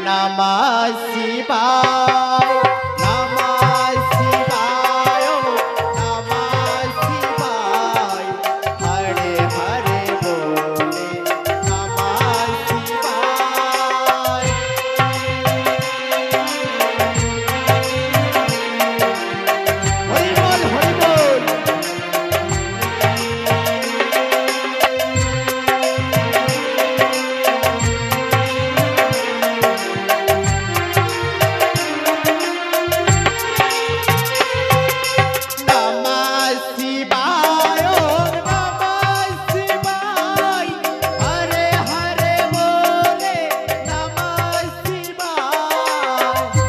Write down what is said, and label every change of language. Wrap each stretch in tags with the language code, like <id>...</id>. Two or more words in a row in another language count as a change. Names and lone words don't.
<sa>নমঃ শিবায় নমঃ শিবায় নমঃ শিবায় হরে হরে বলে নমঃ শিবায়</sa> <bn>হরি বল হরি বল</bn> <sa>নমঃ শিবায় নমঃ শিবায় হরে হরে বলে নমঃ শিবায়</sa>